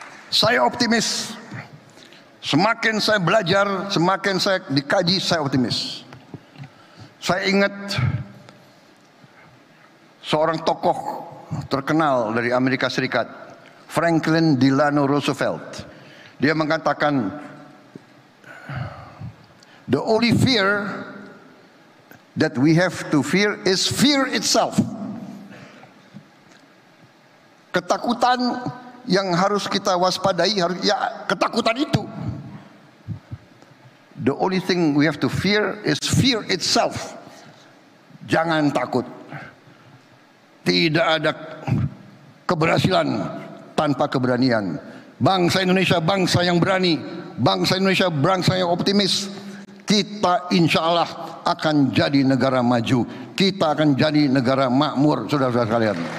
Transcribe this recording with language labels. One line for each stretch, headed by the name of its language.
Indonesian: Saya optimis. Semakin saya belajar, semakin saya dikaji, saya optimis. Saya ingat seorang tokoh terkenal dari Amerika Serikat, Franklin Delano Roosevelt. Dia mengatakan,
English: the only fear that we have to fear is fear itself.
Indonesian: Ketakutan yang harus kita waspadai, ya ketakutan itu.
English: The only thing we have to fear is fear itself.
Indonesian: Jangan takut. Tidak ada keberhasilan tanpa keberanian. Bangsa Indonesia bangsa yang berani. Bangsa Indonesia bangsa yang optimis. Kita insya Allah akan jadi negara maju. Kita akan jadi negara makmur, saudara-saudara sekalian.